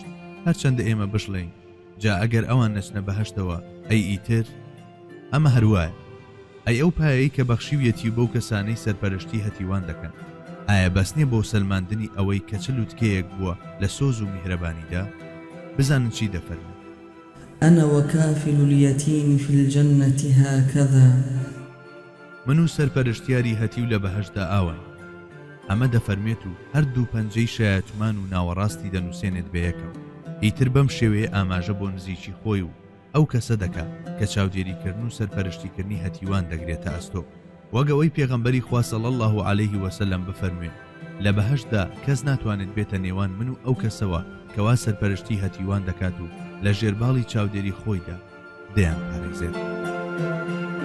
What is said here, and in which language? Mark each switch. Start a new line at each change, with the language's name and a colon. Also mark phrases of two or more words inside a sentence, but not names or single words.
Central Kurdish: هەرچەندە ئێمە بشڵێین جا ئەگەر ئەوان نەچنە بەهەشتەوە ئەی ئیتر ئەمە هەروایە. ئەی ئەو پایەی کە بەخشیویەتی بەو کەسانەی سەرپەرشتی هەتیوان دەکەن ئایا بەسنێ بۆ سەلماندنی ئەوەی کە چ لوتکەیەک بووە لە سۆز و میهرەبانیدا؟ بزانن چی دەفەرمێت
Arabic: أنا وكافل اليتيم في الجنة هكذا.
Central Kurdish: من و سەرپەرشتیاری هەتی و لە بەهەشدا ئاوان. ئەمە دەفەرمێت و هەردوو پەنجەی شایەتمان و ناوەڕاستی دەنووسێنێت بە یەکەوە. ئیتر بەم شێوەیە ئاماژە بۆ نزیکی خۆی و ئەو کەسە دەکا کە چاودێریکردن و سەرپەرشتیکردنی هەتیوان دەگرێتە ئەستۆ، وەگەوەی پێغەمبەری خوا
Arabic: صلی الله عليه وسلم
Central Kurdish: بفەرموێ لە بەهەشدا کەس ناتوانێت بێتە نێوان من و ئەو کەسەوە کەوا سەرپەرشتی هەتیوان دەکات و لە ژێرباڵی چاودێری خۆیدا دەیان پارێزێت.